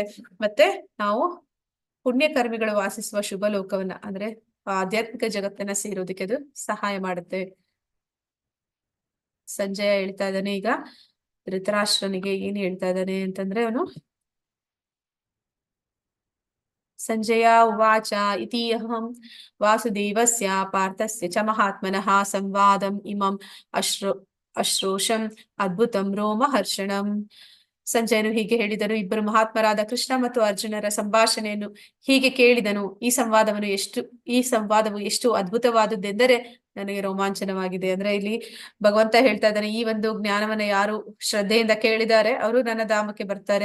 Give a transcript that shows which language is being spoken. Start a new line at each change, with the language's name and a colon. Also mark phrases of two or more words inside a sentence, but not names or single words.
Kannada: ಮತ್ತೆ ನಾವು ಪುಣ್ಯಕರ್ಮಿಗಳು ವಾಸಿಸುವ ಶುಭ ಲೋಕವನ್ನ ಅಂದ್ರೆ ಆಧ್ಯಾತ್ಮಿಕ ಜಗತ್ತನ್ನ ಸೇರೋದಕ್ಕೆ ಅದು ಸಹಾಯ ಮಾಡುತ್ತೆ. ಸಂಜಯ ಹೇಳ್ತಾ ಇದ್ದಾನೆ ಈಗ ಧೃತರಾಷ್ಟ್ರನಿಗೆ ಏನ್ ಹೇಳ್ತಾ ಇದ್ದಾನೆ ಅಂತಂದ್ರೆ, ಅವನು
Sanskrit: ಸಂಜಯ ಉವಾಚ ಇತಿ ಅಹಂ ವಾಸುದೇವಸ್ಯ ಪಾರ್ಥಸ್ಯ ಚ ಮಹಾತ್ಮನಃ ಸಂವಾದಂ ಇಮಂ ಅಶ್ರೋಷಂ ಅದ್ಭುತಂ ರೋಮಹರ್ಷಣಂ.
Kannada: ಸಂಜಯನು ಹೀಗೆ ಹೇಳಿದನು. ಇಬ್ಬರು ಮಹಾತ್ಮರಾದ ಕೃಷ್ಣ ಮತ್ತು ಅರ್ಜುನರ ಸಂಭಾಷಣೆಯನ್ನು ಹೀಗೆ ಕೇಳಿದನು. ಈ ಸಂವಾದವು ಎಷ್ಟು ಅದ್ಭುತವಾದದ್ದೆಂದರೆ ನನಗೆ ರೋಮಾಂಚನವಾಗಿದೆ. ಅಂದ್ರೆ ಇಲ್ಲಿ ಭಗವಂತ ಹೇಳ್ತಾ ಇದ್ದಾನೆ, ಈ ಒಂದು ಜ್ಞಾನವನ್ನ ಯಾರು ಶ್ರದ್ಧೆಯಿಂದ ಕೇಳಿದ್ದಾರೆ ಅವರು ನನ್ನ ಧಾಮಕ್ಕೆ ಬರ್ತಾರೆ.